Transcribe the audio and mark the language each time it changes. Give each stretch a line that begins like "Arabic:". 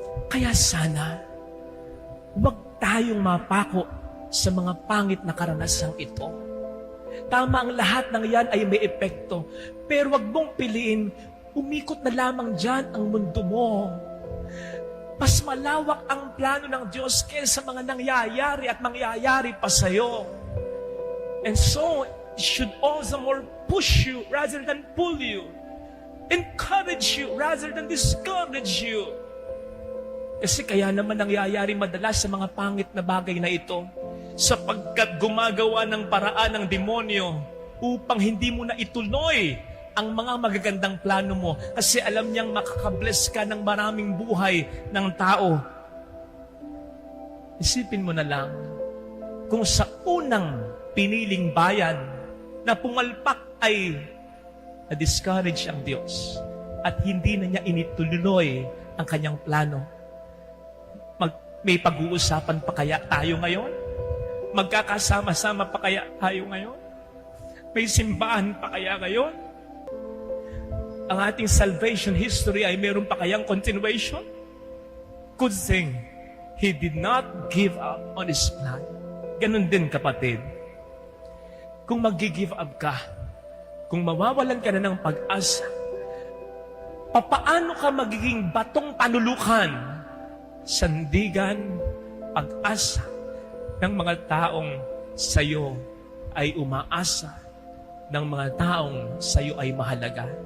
Filipino: Kaya sana, huwag tayong mapako sa mga pangit na karanasang ito. Tama ang lahat ng yan ay may epekto, pero huwag mong piliin, umikot na lamang dyan ang mundo mo. Mas malawak ang plano ng Diyos kaysa mga nangyayari at mangyayari pa sa'yo.
English: And so, it should also more push you rather than pull you. Encourage you rather than discourage you.
Filipino: Kasi kaya naman nangyayari madalas sa mga pangit na bagay na ito, sapagkat gumagawa ng paraan ng demonyo upang hindi mo na ituloy ang mga magagandang plano mo kasi alam niyang makakabless ka ng maraming buhay ng tao. Isipin mo na lang, kung sa unang piniling bayan na pumalpak ay na-discourage ang Diyos at hindi na niya inituloy ang kanyang plano, may pag-uusapan pa kaya tayo ngayon? Magkakasama-sama pa kaya tayo ngayon? May simbahan pa kaya ngayon? Ang ating salvation history ay meron pa kayang continuation?
English: Good thing, He did not give up on His plan.
Filipino: Ganon din kapatid. Kung mag-give up ka, kung mawawalan ka na ng pag-asa, papaano ka magiging batong panulukan, sandigan, pag-asa ng mga taong sa'yo ay umaasa, ng mga taong sa'yo ay mahalaga?